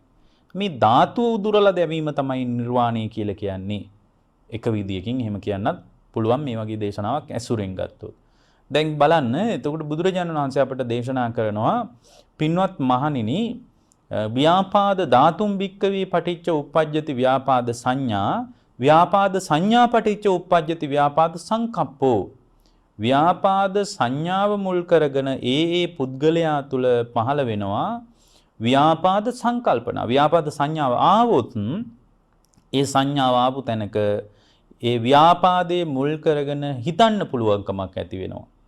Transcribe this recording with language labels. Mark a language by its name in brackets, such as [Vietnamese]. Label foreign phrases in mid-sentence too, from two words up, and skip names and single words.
[Sinhala] මේ ධාතුව උදුරලා දැමීම තමයි නිර්වාණය කියලා කියන්නේ. එක විදියකින් එහෙම කියන්නත් පුළුවන් මේ වගේ දේශනාවක් ඇසුරෙන් ගත්තොත්. දැන් බලන්න එතකොට බුදුරජාණන් වහන්සේ අපට දේශනා කරනවා පින්වත් මහණෙනි [Pali] ව්‍යාපාද ධාතුම් භික්කවේ පටිච්ච උප්පජ්ජති ව්‍යාපාද සංඥා පටිච්ච උප්පජ්ජති ව්‍යාපාද සංකප්පෝ. [Sinhala] ව්‍යාපාද සංඥාව මුල් කරගෙන ඒ පුද්ගලයා තුල පහළ වෙනවා ව්‍යාපාද සංකල්පන. ව්‍යාපාද සංඥාව ආවොත් ඒ සංඥාව ආපු තැනක ඒ ව්‍යාපාදයේ මුල් කරගෙන හිතන්න පුළුවන්කමක් ඇති වෙනවා.